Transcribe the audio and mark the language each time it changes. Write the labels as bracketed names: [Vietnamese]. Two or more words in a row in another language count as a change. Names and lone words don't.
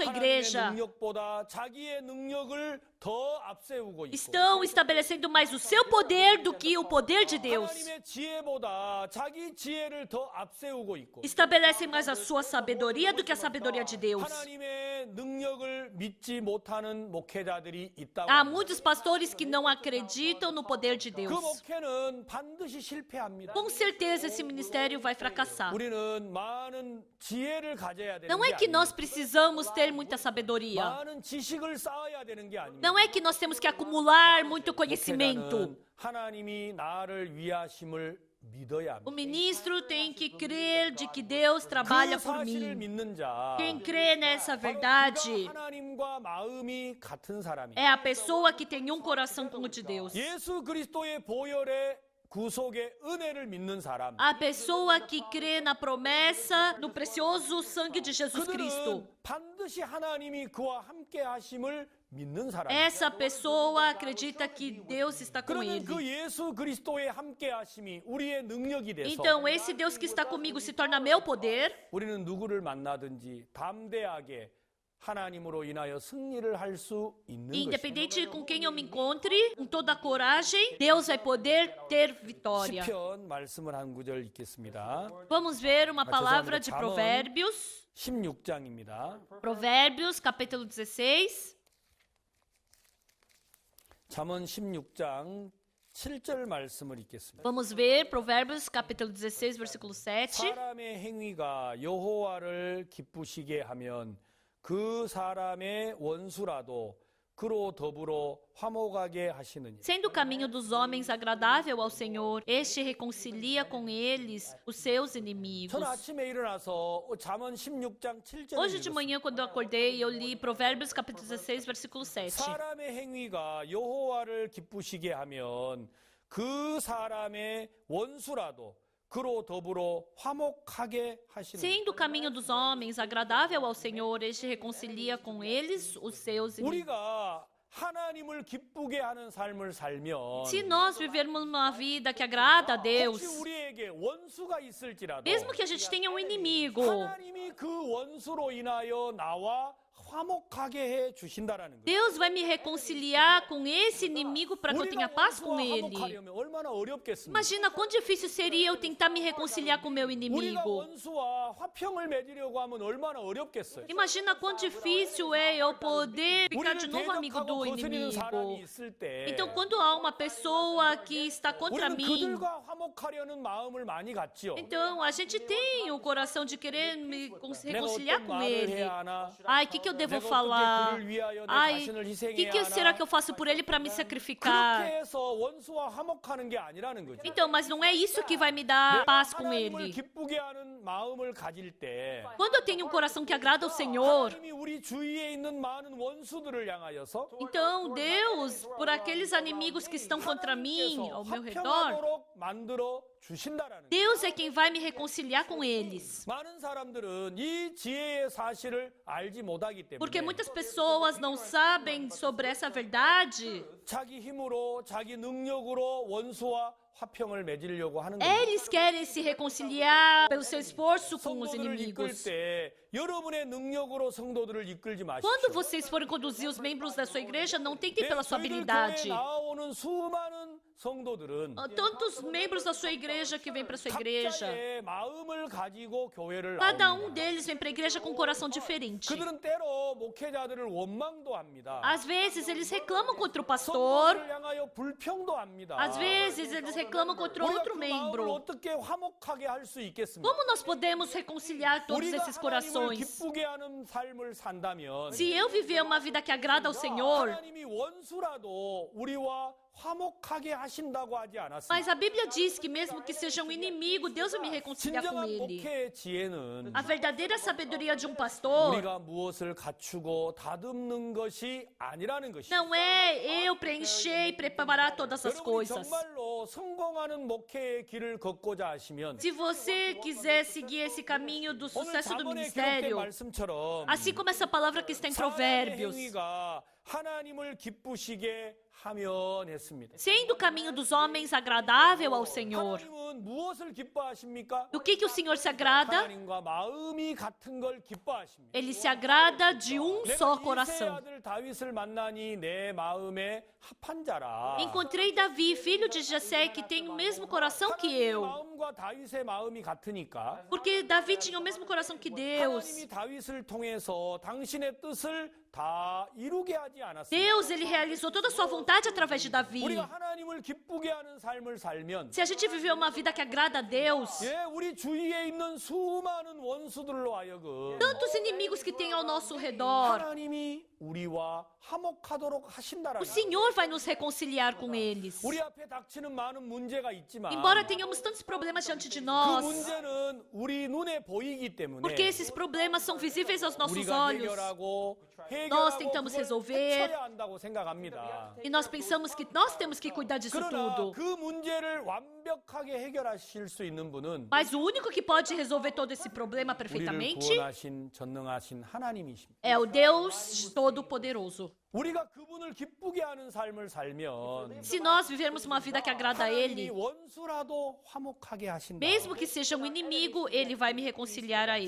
[Korean] 하나님의 [Portuguese] igreja [Korean] 능력보다 자기의 능력을 더 앞세우고 있고 [Portuguese] estão estabelecendo mais o seu poder do que o poder de Deus. [Korean] 하나님의 지혜보다 자기 지혜를 더 앞세우고 있고 [Portuguese] Estabelecem mais a sua sabedoria do que a sabedoria de Deus. [Korean] 하나님의 능력을 믿지 못하는 목회자들이 있다고 [Portuguese] Há [Korean] 합니다. [Portuguese] muitos pastores que não acreditam no poder de [Korean] 그 [Portuguese] Deus. [Korean] 목회는 반드시 실패합니다. [Portuguese] Com certeza esse ministério vai fracassar. [Korean] 우리는 많은 지혜를 가져야 되는 [Portuguese] Não [Korean] 게 [Portuguese] é que [Korean] 아닙니다. [Portuguese] nós precisamos ter muita sabedoria. [Korean] 많은 지식을 쌓아야 되는 게 아닙니다. [Portuguese] Não é que nós temos que acumular muito conhecimento. [Korean] 목회자는 하나님이 나를 위하심을 믿어야 [Portuguese] O [Korean] 합니다. [Portuguese] ministro tem que crer de que Deus trabalha [Korean] 그 [Portuguese] por [Korean] 사실을 [Portuguese] mim. [Korean] 믿는 자 [Portuguese] Quem crê nessa [Korean] 바로 [Portuguese] verdade [Korean] 그가 하나님과 마음이 같은 사람이에요. [Portuguese] é a pessoa que tem um coração como o de Deus. [Korean] 예수 그리스도의 보혈의 구속의 은혜를 믿는 사람. [Portuguese] A pessoa que crê na promessa do precioso sangue de Jesus Cristo. [Korean] 그들은 반드시 하나님이 그와 함께 하심을 믿는 사람. [Portuguese] Essa pessoa acredita que Deus está com [Korean] 그러면 [Portuguese] ele. [Korean] 그 예수 그리스도의 함께 하심이 우리의 능력이 돼서 [Portuguese] Então, esse Deus que está comigo se torna meu poder. [Korean] 우리는 누구를 만나든지 담대하게 하나님으로 인하여 승리를 할 수 있는 것입니다. [Portuguese] Independente com quem eu me encontre, com toda a coragem, Deus vai poder ter vitória. [Korean] 시편 말씀을 한 구절 읽겠습니다. [Portuguese] Vamos ver uma palavra de [Korean] 잠언 [Portuguese] Provérbios. [Korean] 16장입니다. [Portuguese] Provérbios, capítulo 16. [Korean] 잠언 16장 7절 말씀을 읽겠습니다. [Portuguese] Vamos ver Provérbios, capítulo 16, versículo 7. [Korean] 사람의 행위가 여호와를 기쁘시게 하면 그 사람의 원수라도 그로 더불어 화목하게 하시느니라. [Portuguese] Sendo o caminho dos homens agradável ao Senhor, este reconcilia com eles os seus inimigos. [Korean] 저는 아침에 일어나서 잠언 16장 7절을 [Portuguese] Hoje de manhã, quando eu acordei, eu li Provérbios, capítulo 16, versículo 7. [Korean] 사람의 행위가 여호와를 기쁘시게 하면 그 사람의 원수라도 그로 더불어 화목하게 하시는. [Portuguese] Sendo o caminho dos homens agradável ao Senhor, este reconcilia com eles os seus inimigos. [Korean] 우리가 하나님을 기쁘게 하는 삶을 살면 [Portuguese] Se nós vivermos uma vida que agrada a Deus, [Korean] 혹시 우리에게 원수가 있을지라도 [Portuguese] mesmo que a gente tenha um inimigo, [Korean] 하나님이 그 원수로 인하여 나와 화목하게 해 주신다라는 거예요. [Portuguese] Deus vai me reconciliar com esse inimigo para que eu tenha paz com ele. [Korean] 화목하려면 얼마나 어렵겠습니까? [Portuguese] Imagina quão difícil seria eu tentar me reconciliar com meu [Korean] 우리가 [Portuguese] inimigo. [Korean] 원수와 화평을 맺으려고 하면 얼마나 어렵겠어요. [Portuguese] Imagina quão difícil é eu poder ficar de [Korean] 우리를 [Portuguese] novo amigo [Korean] 대적하고 [Portuguese] do [Korean] 거스리는 사람이 [Portuguese] inimigo. [Korean] 있을 때 [Portuguese] Então, quando há uma pessoa que está contra [Korean] 우리는 [Portuguese] mim, [Korean] 그들과 화목하려는 마음을 많이 갖지요. [Portuguese] então a gente tem o coração de querer me [Korean] 내가 [Portuguese] reconciliar [Korean] 어떤 [Portuguese] com [Korean] 말을 [Portuguese] ele. [Korean] 해야 하나? [Portuguese] Ai, o que eu devo [Korean] 내가 어떻게 [Portuguese] falar? [Korean] 그를 위하여 내 [Portuguese] Ai, [Korean] 자신을 [Portuguese] o [Korean] 희생해야 [Portuguese] que será [Korean] 하나? [Portuguese] que eu faço por ele para me [Korean] 그렇게 [Portuguese] sacrificar? [Korean] 해서 원수와 화목하는 게 아니라는 거죠. [Portuguese] Então, mas não é isso que vai me dar [Korean] 내가 [Portuguese] paz com [Korean] 하나님을 [Portuguese] ele. [Korean] 기쁘게 하는 마음을 가질 때 [Portuguese] Quando eu tenho um coração que agrada ao Senhor, [Korean] 하나님이 우리 주위에 있는 많은 원수들을 향하여서 [Portuguese] então Deus, por aqueles inimigos que estão contra mim, ao meu redor, [Korean] 화평하도록 만들어 주신다라는 거예요. [Portuguese] Deus é quem vai me reconciliar com eles. [Korean] 많은 사람들은 이 지혜의 사실을 알지 못하기 [Portuguese] Porque [Korean] 때문에 [Portuguese] muitas pessoas não sabem sobre essa verdade. [Korean] 자기 힘으로 자기 능력으로 원수와 화평을 맺으려고 하는 거예요. [Portuguese] Eles querem se reconciliar pelo seu esforço com os [Korean] 성도들을 이끌 [Portuguese] inimigos. [Korean] 때 여러분의 능력으로 성도들을 이끌지 마십시오. [Portuguese] Quando vocês forem conduzir os membros da sua igreja, não tentem pela sua [Korean] 저희들 교회에 [Portuguese] habilidade. [Korean] 나오는 수많은 성도들은 [Portuguese] Tantos membros da sua igreja que vêm para sua igreja, [Korean] 각자의 마음을 가지고 교회를 [Portuguese] cada [Korean] 나옵니다. [Portuguese] deles vem para a igreja com um coração diferente. [Korean] 그들은 때로 목회자들을 원망도 합니다. [Portuguese] Às vezes eles reclamam contra o pastor, [Korean] 성도들을 향하여 불평도 합니다. [Portuguese] às vezes eles reclamam contra [Korean] 우리가 [Portuguese] outro [Korean] 그 마음을 [Portuguese] membro. [Korean] 어떻게 화목하게 할 수 있겠습니까? [Portuguese] Como nós podemos reconciliar todos [Korean] 우리가 [Portuguese] esses [Korean] 하나님을 [Portuguese] corações? [Korean] 기쁘게 하는 삶을 산다면 [Portuguese] Se eu viver uma vida que agrada ao Senhor, [Korean] 하나님이 원수라도 우리와 화목하게 하신다고 하지 않았습니까? [Portuguese] mas a Bíblia diz que mesmo que seja um inimigo, Deus vai me reconciliar com [Korean] 진정한 [Portuguese] ele. [Korean] 목회의 지혜는 [Portuguese] A verdadeira sabedoria de um pastor [Korean] 우리가 무엇을 갖추고 다듬는 것이 아니라는 것이죠. [Portuguese] não é eu preencher e preparar todas as [Korean] 여러분이 [Portuguese] coisas. [Korean] 정말로 성공하는 목회의 길을 걷고자 하시면 [Portuguese] Se você quiser seguir esse caminho do [Korean] 오늘 [Portuguese] sucesso do [Korean] 자본의 기록된 [Portuguese] ministério, [Korean] 말씀처럼 [Portuguese] assim como essa palavra que está em [Korean] 사람의 [Portuguese] Provérbios, [Korean] 행위가 하나님을 기쁘시게 하면 했습니다. [Portuguese] sendo o caminho dos homens agradável ao Senhor, [Korean] 하나님은 무엇을 기뻐하십니까? [Portuguese] do que o Senhor se agrada? [Korean] 하나님과 마음이 같은 걸 기뻐하십니다. [Portuguese] Ele se agrada de um só [Korean] 내가 이세 [Portuguese] coração. [Korean] 아들 다윗을 만나니 내 마음에 합한 자라. [Portuguese] Encontrei Davi, filho de Jessé, que tem o mesmo coração que [Korean] 하나님의 [Portuguese] eu. [Korean] 마음과 다윗의 마음이 같으니까 [Portuguese] Porque Davi tinha o mesmo coração que Deus. [Korean] 하나님이 다윗을 통해서 당신의 뜻을 다 이루게 하지 않았습니다. [Portuguese] Deus, ele realizou toda a sua vontade através de Davi. [Korean] 우리가 하나님을 기쁘게 하는 삶을 살면 [Portuguese] Se a gente viver uma vida que agrada a Deus, [Korean] 예, 우리 주위에 있는 수많은 원수들로 하여금 [Portuguese] tantos inimigos que tem ao nosso redor, [Korean] 하나님이 우리와 화목하도록 하신다라는 [Portuguese] o Senhor vai nos reconciliar com eles. [Korean] 우리 앞에 닥치는 많은 문제가 있지만 [Portuguese] Embora tenhamos tantos problemas diante de [Korean] 그 [Portuguese] nós, [Korean] 문제는 우리 눈에 보이기 때문에 [Portuguese] porque esses problemas são visíveis aos nossos [Korean] 우리가 [Portuguese] olhos, [Korean] 해결하고 [Portuguese] nós tentamos [Korean] 그걸 [Portuguese] resolver [Korean] 헤쳐야 한다고 생각합니다. [Portuguese] e nós pensamos que nós temos que cuidar disso [Korean] 그러나 [Portuguese] tudo. [Korean] 그 문제를 완벽하게 해결하실 수 있는 분은 [Portuguese] Mas o único que pode resolver todo esse problema [Korean] 우리를 [Portuguese] perfeitamente [Korean] 구원하신 전능하신 하나님이십니다. [Portuguese] é o Deus Todo-Poderoso. [Korean] 우리가 그분을 기쁘게 하는 삶을 살면 [Portuguese] Se nós vivermos uma vida que agrada a [Korean] 하나님이 [Portuguese] Ele, [Korean] 원수라도 화목하게 하신다. [Portuguese] mesmo que seja um inimigo, Ele vai me reconciliar a Ele.